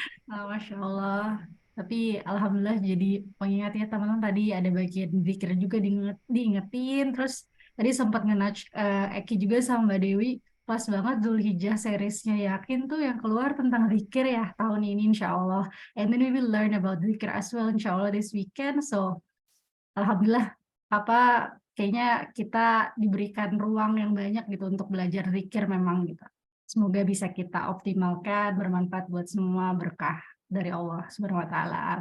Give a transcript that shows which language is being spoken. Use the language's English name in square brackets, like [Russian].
[Indonesian] Masya Allah. Tapi alhamdulillah jadi pengingatnya teman-teman tadi ada bagian zikir juga diingetin. Terus tadi sempat nge-nudge Eki juga sama Mbak Dewi. Pas banget Dzulhijjah seriesnya Yakin tuh yang keluar tentang zikir ya tahun ini insya Allah. [English] And then we will learn about zikir as well insya Allah this weekend. [Indonesian] So alhamdulillah kayaknya kita diberikan ruang yang banyak gitu untuk belajar zikir memang gitu. Semoga bisa kita optimalkan, bermanfaat buat semua, berkah dari Allah Subhanahu wa taala.